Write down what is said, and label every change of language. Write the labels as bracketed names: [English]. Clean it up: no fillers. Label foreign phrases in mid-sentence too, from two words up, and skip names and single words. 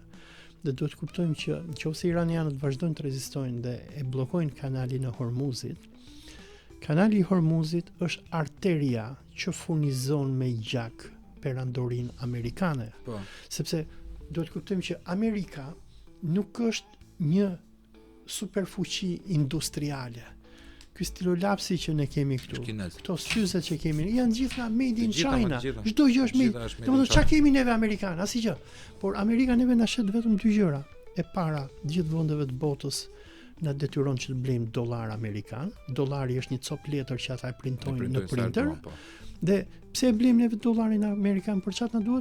[Albanian] Dhe duhet të kuptojmë që nëse iranianët vazhdojnë të rezistojnë dhe e bllokojnë kanalin e Hormuzit, kanali i Hormuzit është arteria që furnizon me gjak perandorin amerikane. Po. Sepse duhet të kuptojmë që Amerika nuk është një superfuqi industriale. Ky stilolapsi që ne kemi këtu, këto syzet që kemi, janë gjitha [English] made in China. [Albanian] Çdo gjë është made. Domethënë çka kemi neve amerikanë, asgjë. Por Amerika neve na shet vetëm dy gjëra. E para, gjithë vendeve të botës na detyron që të blejmë dollar amerikan. Dollari është një cop letër që ata e printojnë në printer. Dhe pse e blejmë neve dollarin amerikan, për çfarë na duhet?